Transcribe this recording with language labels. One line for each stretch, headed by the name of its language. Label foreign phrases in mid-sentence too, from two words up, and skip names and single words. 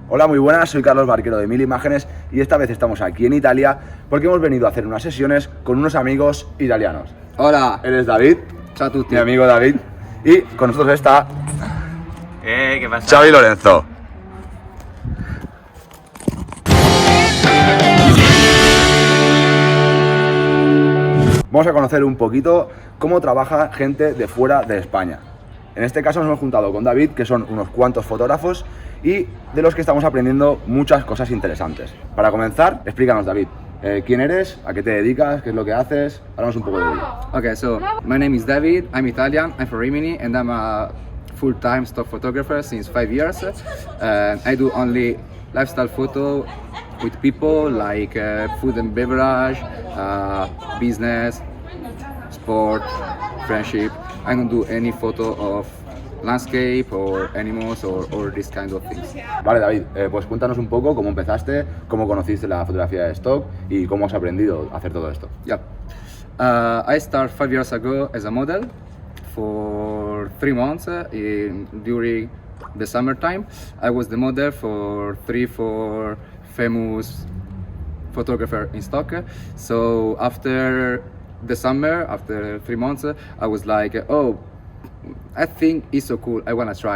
Spanish: Hola, muy buenas, soy Carlos Barquero de 1000 Imágenes y esta vez estamos aquí en Italia porque hemos venido a hacer unas sesiones con unos amigos italianos. Hola, Él es David,
Italian: ciao a tutti.
Spanish: mi amigo David, y con nosotros está ¿Qué pasa? Xavi Lorenzo. Vamos a conocer un poquito cómo trabaja gente de fuera de España. En este caso nos hemos juntado con David, que son unos cuantos fotógrafos y de los que estamos aprendiendo muchas cosas interesantes. Para comenzar, explícanos, David, quién eres, a qué te dedicas, qué es lo que haces. Háblanos un poco de ti.
English: Okay, so my name is David, I'm Italian, I'm from Rimini, and I'm a full-time stock photographer since 5 years. And I do only lifestyle photo with people like food and beverage, business, sport, friendship. I don't do any photo of landscape or animals or this kind of things.
Spanish: Vale, David, pues cuéntanos un poco cómo empezaste, cómo conociste la fotografía de stock y cómo has aprendido a hacer todo esto.
English: Yeah. I started 5 years ago as a model for 3 months during the summertime. I was the model for 3-4 famous photographer in stock. So after the summer, after 3 months, I was like, oh, I think it's so cool, I wanna try.